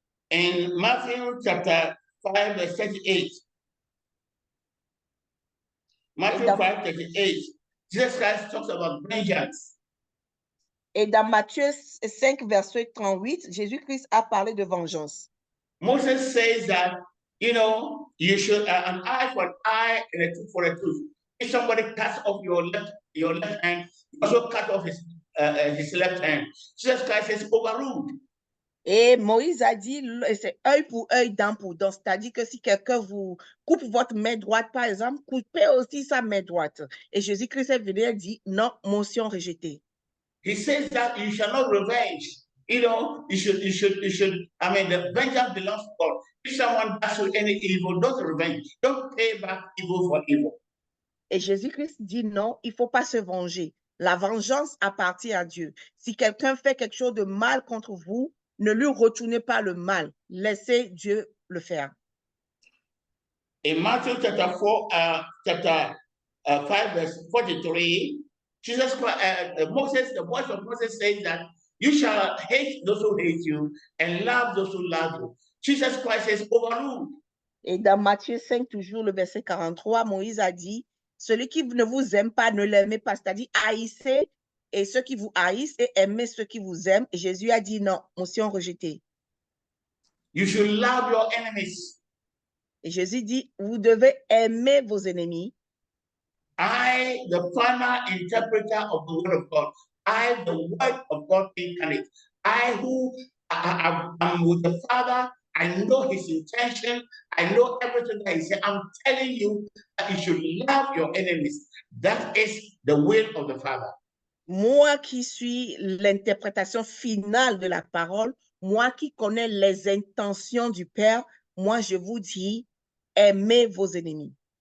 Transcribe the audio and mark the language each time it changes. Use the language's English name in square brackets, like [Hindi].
[English] In Matthew chapter 5, verse 38, Matthew 5, 38, Jesus Christ talks about vengeance. [French] Et dans Matthieu 5, verset 38, Jésus-Christ a parlé de vengeance. [English] Moses says that, you know, you should an eye for an eye and a tooth for a tooth. If somebody cuts off your left hand, you also cut off his left hand. Jesus Christ says, overruled. [French] Et Moïse a dit, c'est œil pour œil, dent pour dent. C'est-à-dire que si quelqu'un vous coupe votre main droite, par exemple, coupez aussi sa main droite. Et Jésus-Christ est venu et dit, non, motion rejetée. [English] He says that you shall not revenge. You know, you should, I mean, the vengeance belongs to God. If someone does you any evil, don't revenge. Don't pay back evil for evil. [French] Et Jésus-Christ dit non, il ne faut pas se venger. La vengeance appartient à Dieu. Si quelqu'un fait quelque chose de mal contre vous, ne lui retournez pas le mal. Laissez Dieu le faire. [English] In Matthew chapter 4, chapter 5, verse 43, Jesus Christ, the voice of Moses says that you shall hate those who hate you and love those who love you. Jesus Christ says, overruled. [French] Et dans Matthieu 5, toujours le verset 43, Moïse a dit, celui qui ne vous aime pas, ne l'aimez pas. C'est-à-dire, haïssez et ceux qui vous haïssent et aimez ceux qui vous aiment. Et Jésus a dit non, motion rejetée. [English] You should love your enemies. [French] Et Jésus dit, vous devez aimer vos ennemis. [English] I, the final interpreter of the word of God, I, the word of God incarnate, I who am with the Father, I know his intention, I know everything that he said. I'm telling you that you should love your enemies. That is the will of the Father. [French] Moi qui suis l'interprétation finale de la parole, moi qui connais les intentions du Père, moi je vous dis, aimez vos ennemis.